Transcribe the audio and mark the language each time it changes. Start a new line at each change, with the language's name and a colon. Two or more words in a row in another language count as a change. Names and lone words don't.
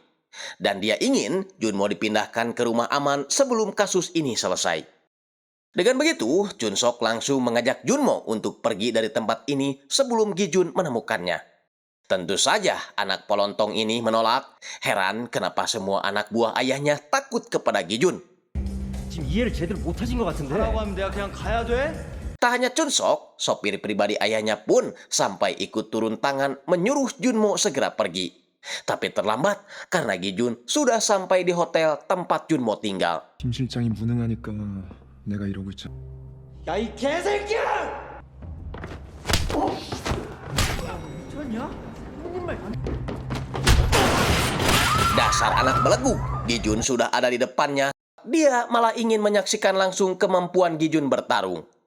Indonesian: Dan dia ingin Junmo dipindahkan ke rumah aman sebelum kasus ini selesai. Dengan begitu, Chunsok langsung mengajak Junmo untuk pergi dari tempat ini sebelum Gijun menemukannya. Tentu saja anak polontong ini menolak. Heran kenapa semua anak buah ayahnya takut kepada Gijun.
Korean: 지금 이해를 제대로 못 하신 것 같은데. 하라고 하면 내가 그냥 가야 돼?
Indonesian: Tak hanya Chunsok, sopir pribadi ayahnya pun sampai ikut turun tangan menyuruh Junmo segera pergi. Tapi terlambat karena Gijun sudah sampai di hotel tempat Junmo tinggal.
Korean: 김 실장이 무능하니까 내가 이러고 있잖아. 야, 이 개새끼야!
Indonesian: Dasar anak belegu, Gijun sudah ada di depannya. Dia malah ingin menyaksikan langsung kemampuan Gijun bertarung.